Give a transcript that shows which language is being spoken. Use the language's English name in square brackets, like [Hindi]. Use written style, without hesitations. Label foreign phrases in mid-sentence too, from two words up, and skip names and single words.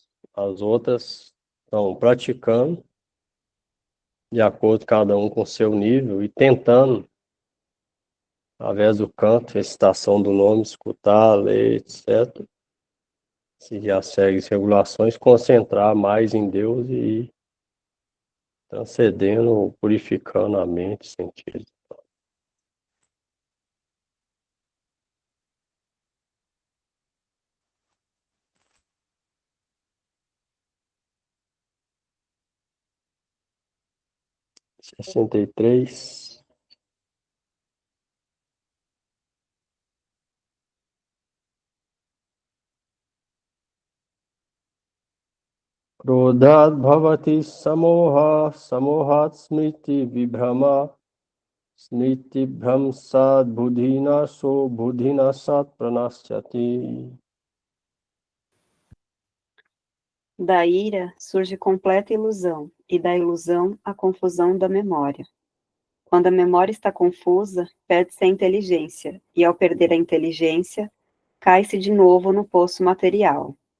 [Portuguese] As outras estão praticando de acordo cada um com seu nível e tentando, através do canto, recitação do nome, escutar, ler, etc., seguir as regras e regulações, concentrar mais em Deus e ir transcendendo, purificando a mente, sentido. Sessenta e três. [Sanskrit] Krodhat bhavati samoha, samohat smriti vibhrama, smriti bhramsad buddhinaso, buddhinasat pranasyati. [Portuguese] Da ira surge completa ilusão, e da ilusão a confusão da memória. Quando a memória está confusa, perde-se a inteligência, e ao perder a inteligência, cai-se de novo no poço material.